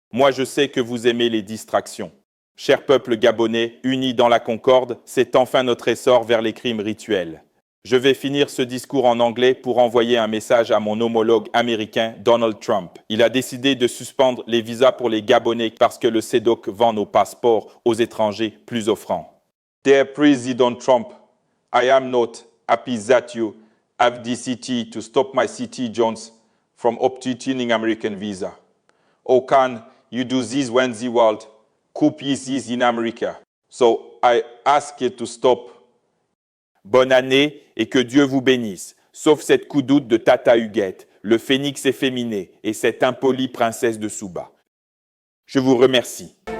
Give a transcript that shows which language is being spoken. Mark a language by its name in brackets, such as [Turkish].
[French] Moi je sais que vous aimez les distractions. Cher peuple gabonais, unis dans la concorde, c'est enfin notre essor vers les crimes rituels. Je vais finir ce discours en anglais pour envoyer un message à mon homologue américain Donald Trump. Il a décidé de suspendre les visas pour les Gabonais parce que le CEDOC vend nos passeports aux étrangers plus offrants. [English] Dear President Trump, I am not happy that you have decided to stop my citizens from obtaining American visa. How can you do this when the world coup pieces in America. So I ask you to stop. [French] Bonne année et que Dieu vous bénisse, sauf cette coudoute de Tata Huguette, le phénix efféminé et cette impolie princesse de Souba. Je vous remercie.